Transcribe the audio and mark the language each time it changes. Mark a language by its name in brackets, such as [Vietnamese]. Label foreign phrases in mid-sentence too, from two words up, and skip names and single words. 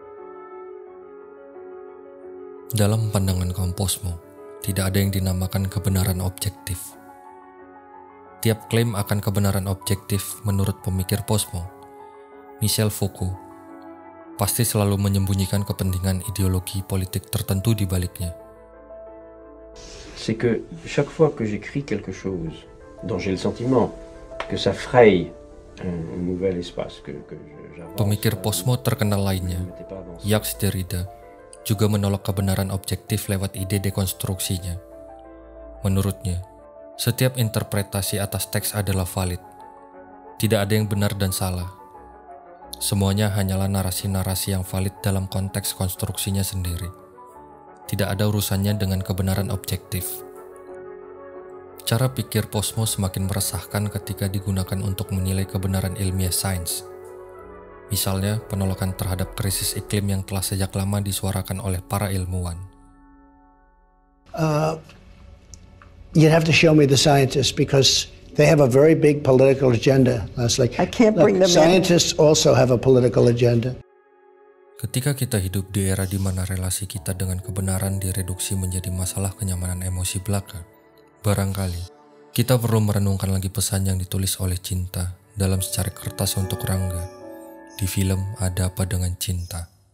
[Indonesian] Dalam pandangan kaum postmo, tidak ada yang dinamakan kebenaran objektif. Tiap klaim akan kebenaran objektif menurut pemikir postmo, Michel Foucault, pasti selalu menyembunyikan kepentingan ideologi politik tertentu di baliknya. [French] C'est que chaque fois que j'écris quelque chose dont j'ai le sentiment que ça fraye un nouvel espace que j'avance. [Indonesian] Pemikir postmo terkenal lainnya, Jacques Derrida, juga menolak kebenaran objektif lewat ide dekonstruksinya. Menurutnya, setiap interpretasi atas teks adalah valid. Tidak ada yang benar dan salah. Semuanya hanyalah narasi-narasi yang valid dalam konteks konstruksinya sendiri. Tidak ada urusannya dengan kebenaran objektif. Cara pikir postmo semakin meresahkan ketika digunakan untuk menilai kebenaran ilmiah sains. Misalnya, penolakan terhadap krisis iklim yang telah sejak lama disuarakan oleh para ilmuwan. [English] You'd have to show me the scientists because they have a very big political agenda, Leslie. I can't bring them in. Scientists also have a political agenda. [Indonesian] Ketika kita hidup di era di mana relasi kita dengan kebenaran direduksi menjadi masalah kenyamanan emosi belaka, barangkali kita perlu merenungkan lagi pesan yang ditulis oleh Cinta dalam secari kertas untuk Rangga di film Ada Apa Dengan Cinta.